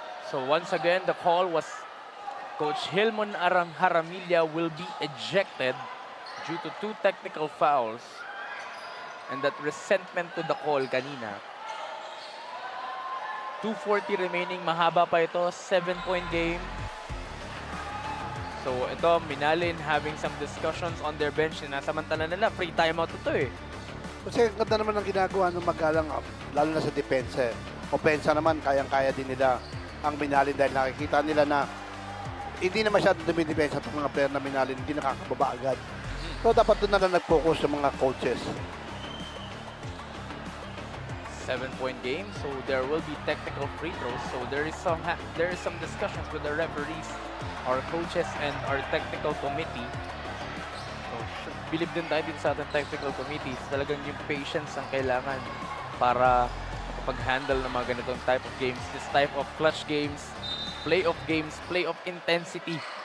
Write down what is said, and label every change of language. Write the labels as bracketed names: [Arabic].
[English] So once again, the call was Coach Gilmon Jaramilla will be ejected due to 2 technical fouls and that resentment to the call kanina. 2:40 remaining, [Filipino] mahaba pa ito, [English] 7-point game. So ito, Minalin having some discussions on their bench. [Filipino] Sinasamantala nila, free timeout ito eh. Kasi ang ganda naman ng ginagawa ng Magalang, lalo na sa depensa. Opensa naman, kayang-kaya din nila ang Minalin dahil nakikita nila na hindi na masyadong dumidepensa itong mga player na Minalin, hindi nakakababa agad. So dapat doon na lang nag-focus sa mga coaches. [English] 7-point game, so there will be technical free throws. So there is some discussions with the referees, our coaches, and our technical committee. [Filipino] So believe din tayo din sa ating technical committee. Talagang yung patience ang kailangan para pag-handle ng mga ganitong [English] type of games. This type of clutch games, playoff intensity.